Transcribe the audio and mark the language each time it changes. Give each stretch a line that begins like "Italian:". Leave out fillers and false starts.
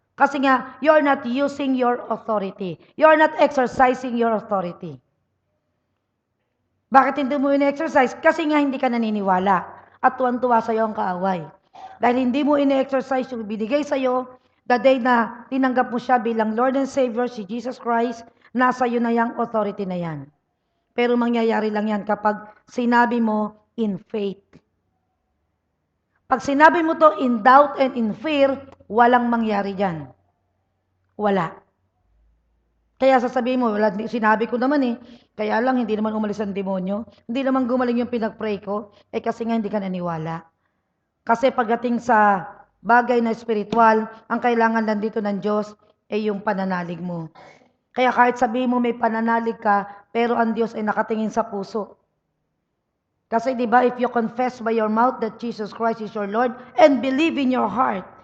Filipino: Kasi nga,
English: you're not using your authority. You're not exercising your authority.
Filipino: Bakit hindi mo in-exercise? Kasi nga hindi ka naniniwala at tuwan-tuwa sa iyo ang kaaway. Dahil hindi mo in-exercise yung binigay sa iyo,
English: the day
Filipino: na tinanggap mo siya bilang Lord and Savior, si Jesus Christ, nasa iyo na yung authority na yan. Pero mangyayari lang yan kapag sinabi mo
English: in faith.
Filipino: Pag sinabi mo to
English: in doubt and in fear,
Filipino: walang mangyari dyan. Wala. Kaya sasabihin mo, wala, sinabi ko naman eh, kaya lang hindi naman umalis ang demonyo, hindi naman gumaling yung pinag-pray ko, kasi nga hindi ka naniwala. Kasi pagdating sa bagay na spiritual, ang kailangan lang dito ng Diyos ay yung pananalig mo. Kaya kahit sabihin mo may pananalig ka, pero ang Diyos ay nakatingin sa puso. Kasi di ba,
English: if you confess by your mouth that Jesus Christ is your Lord and believe in your heart.